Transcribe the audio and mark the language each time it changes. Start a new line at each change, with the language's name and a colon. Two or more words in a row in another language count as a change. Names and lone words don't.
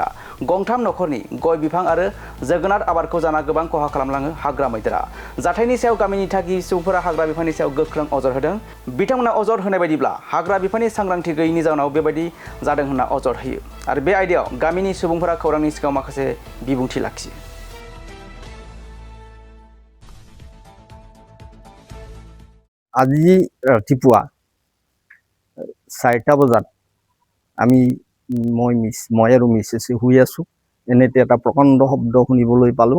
Bodo: गंथाम नखरनि गय बिफां आरो जोगोनार आबादखौ जाना गोबां खहा खालामलाङो हाग्रा मैदेरा। जाथायनि सायाव गामिनि थागिबि सुबुंफोरा हाग्रा बिफाननि सायाव गोख्रों अजद होदों। बिथांमोना अजद होनाय बायदिब्ला हाग्रा बिफाननि सांग्रांथि गैयैनि जाउनाव बेबायदि जादों होनना अजद होयो आरो बे आयदायाव गामिनि सुबुंफोरा खौरांनि सिगाङाव माखासे बिबुंथि लाखियो।
Assamese: আজি ৰাতিপুৱা 4টা বজাত মই আৰু মিছেছে শুই আছোঁ। এনেতে এটা প্ৰকাণ্ড শব্দ শুনিবলৈ পালোঁ।